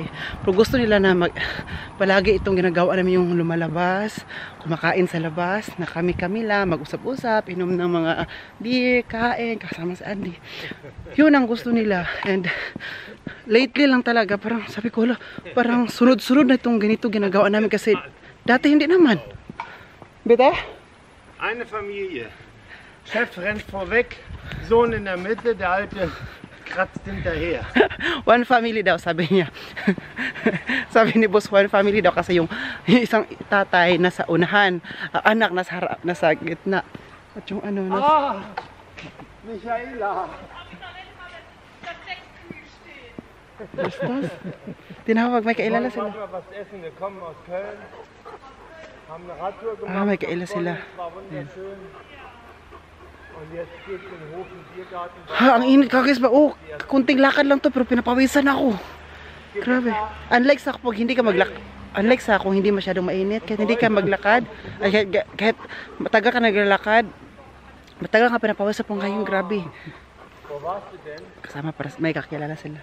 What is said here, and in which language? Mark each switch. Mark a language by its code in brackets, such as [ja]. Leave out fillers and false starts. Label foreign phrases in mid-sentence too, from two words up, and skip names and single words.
[tl] Pero gusto nila na palagi itong ginagawa namin yung lumalabas, kumakain sa labas, na kami lang, mag-usap-usap, inom ng mga beer, kain, kasama sa Andy. Yun ang gusto nila. [en] And lately [tl] lang talaga, parang sabi ko, parang sunod-sunod na itong ganito ginagawa namin kasi dati hindi naman. [de] Bitte? Eine Familie. Chef rennt vorweg, Sohn in der Mitte, der Alte kratzt hinterher. [en] One family [tl] daw, sabi niya. Sabi ni Boss, [en] one family [tl] daw kasi yung isang tatay nasa unahan, anak nasa gitna. At yung ano, Michaela. Bastos? Tinawag, may kailala sila. [de] Was essen, wir kommen aus Köln. Haben eine Radtour gemacht. [tl] May kaila sila. [de] War wunderschön. Und jetzt geht's in den Hof im Biergarten. [tl] Ha, ang init kagis ba? Oh, kunting lakad lang to pero pinapawisan ako. Grabe. Unlike sa kung hindi ka kung hindi masyadong mainit, kahit hindi ka maglakad, ay kahit matagal ka naglalakad, matagal ka pinapawisan po ngayon, grabe. Kasama para may kakilala sila.